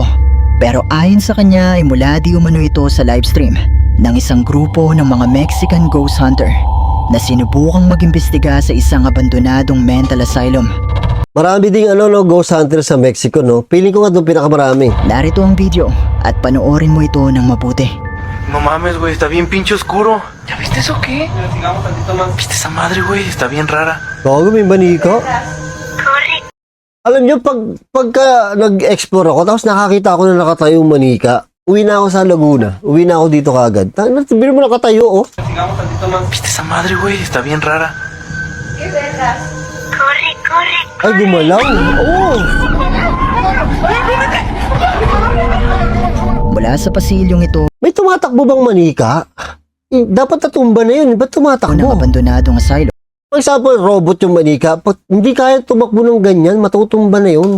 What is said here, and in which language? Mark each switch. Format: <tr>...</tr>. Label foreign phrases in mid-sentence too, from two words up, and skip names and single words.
<tl>Pero ayon sa kanya ay mula di umano ito sa livestream ng isang grupo ng mga Mexican</tl> <en>ghost hunter</en> <tl>na sinubukang mag-imbestiga sa isang abandonadong</tl> <en>mental asylum.</en> <tl>Marami ding</tl> <en>ghost hunter</en> <tl>sa Mexico, no? Piling ko nga doon pinakamarami. Narito ang video at panoorin mo ito ng mabuti.</tl> <es>No mames, güey, está bien pinche oscuro. ¿Ya viste eso qué? ¿Viste esa madre, güey? Está bien rara.</es> <tl>Bago may manika. Alam nyo, pagka nag-explore ako, tapos nakakita ako na nakatayong manika, uwi na ako sa Laguna. Uwi na ako dito kagad. Biro mo nakatayo, oh.</tl> <es>¿Viste esa madre, güey? Está bien rara.</es> <tl>Ay, gumalaw. Oh. Mula sa pasilyong ito, May tumatakbo bang manika? Dapat natumba na yun. Ba't ng tumatakbo? abandonadong asylum</tl> <en>For example,</en> <tl>robot yung manika. Pag hindi kaya tumakbo ng ganyan, matutumba na yun.</tl>